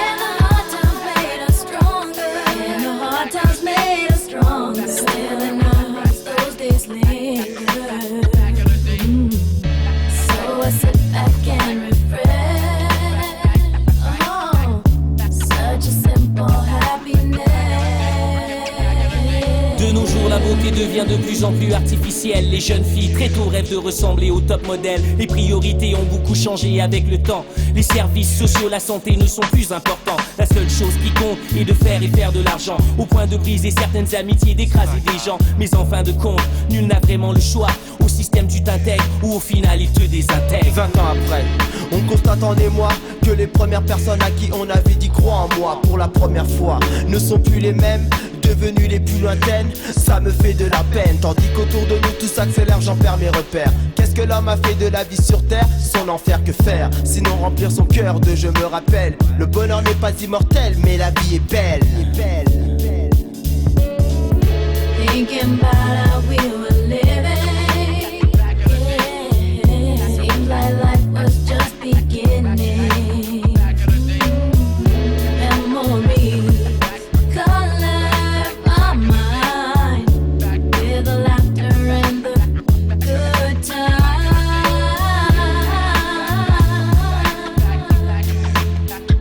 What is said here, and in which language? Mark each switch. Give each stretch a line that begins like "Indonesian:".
English: And the hard times made us stronger. And the hard times made us stronger. Still in our hearts those days linger. So I sit back and refresh. Oh, such a simple happiness.
French: De nos jours, la beauté devient de plus en plus artificielle. superficielle. Les jeunes filles très tôt rêvent de ressembler au top modèle. Les priorités ont beaucoup changé avec le temps. Les services sociaux, la santé ne sont plus importants. La seule chose qui compte est de faire et faire de l'argent, au point de briser certaines amitiés, d'écraser des gens. Mais en fin de compte, nul n'a vraiment le choix. Au système tu t'intègres ou au final il te désintègre. 20 ans après, on constate en émoi que les premières personnes à qui on avait dit crois en moi pour la première fois ne sont plus les mêmes, devenues les plus lointaines. Ça me fait de la peine, tandis qu'autour de nous tout s'accélère, j'en perds mes repères. Qu'est-ce que l'homme a fait de la vie sur terre? Son enfer, que faire? Sinon remplir son cœur de je me rappelle. Le bonheur n'est pas immortel, mais la vie est belle.
English: Thinking about how we were living, yeah. Seems like life was just beginning. Memories color my mind with the laughter and the good times.